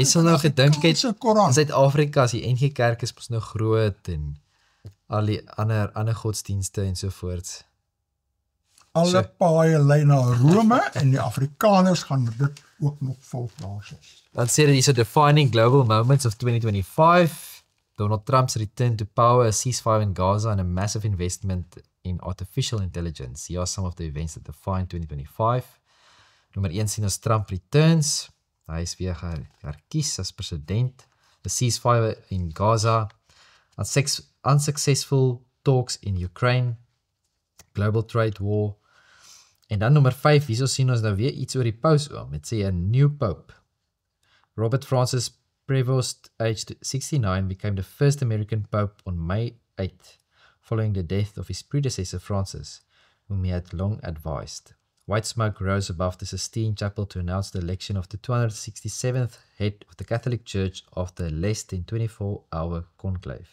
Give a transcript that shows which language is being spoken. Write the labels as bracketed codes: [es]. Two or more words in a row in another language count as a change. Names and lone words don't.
[af] Jy sal nou gedink het, Afrikaanse Koran. in Suid-Afrika as die NG Kerk is mos nou groot en al die ander godsdienste en so voort. Alle paaie lei na Rome en die Afrikaners gaan dit ook nog volg daarso. Dan sê dit hierso [en] defining global moments of 2025, Donald Trump's return to power, a ceasefire in Gaza and a massive investment in artificial intelligence. Here are some of the events that define 2025. [af] Nommer 1 sien ons Trump returns. Hy is weer herkies as president. [en] A ceasefire in Gaza. Unsuccessful talks in Ukraine. Global trade war. [af] En dan nommer 5, hierso sien ons nou weer iets oor die paus oom. Dit sê 'n [en] new pope. Robert Francis Prevost, aged 69, became the first American pope on May 8, following the death of his predecessor Francis, whom he had long advised. White smoke rose above the Sistine Chapel to announce the election of the 267th head of the Catholic Church after a less than 24-hour conclave.